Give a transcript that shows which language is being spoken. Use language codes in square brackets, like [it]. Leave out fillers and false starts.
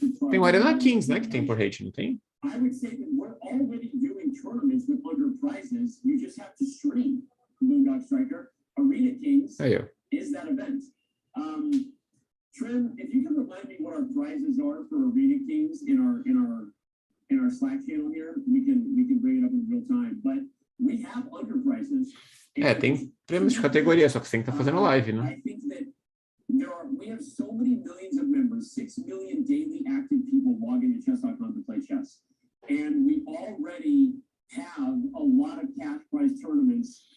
[pt] Tem o Arena Kings, né? Que tem por rate, não tem? [en] I would say that we're already doing tournaments with under prizes. You just have to stream Moondog Striker. Arena Kings is that event. Trim, if you can remind me what our prizes are for Arena Kings in our Slack channel here, we can bring it up in real time. But we have under prizes. [pt] Tem prêmios de categoria, só que você tem que estar fazendo live, né? [en] I think that we have so many millions of members, 6 million daily active people log into Chess.com to play chess. And we already have a lot of cash prize tournaments.